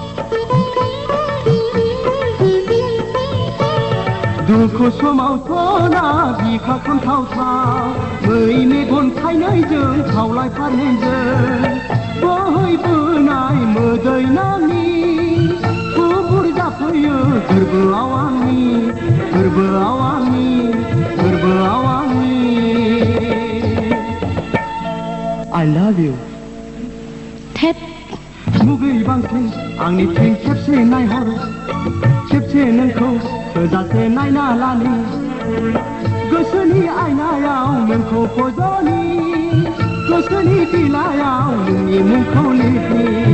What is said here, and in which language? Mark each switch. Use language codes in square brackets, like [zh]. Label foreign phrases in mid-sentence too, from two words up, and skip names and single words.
[brx] दुखु समावथ' ना बिखा खामथावथाव मै मेगन थाइनैजों खावलाय फारनैजों बोहैबोनाय मोदै नानि गुफुर जाफैयो गोरबोआव आंनि [en] I love you [brx] थेप मुगै बांसिन आंनिथिं खेबसे नायहर खेबसे नोंखौ थोजासे नायना लानि गोसोनि आयनायाव नोंखौ फज'नि गोसोनि बिलाइयाव नोंनि मुंखौ लिरनि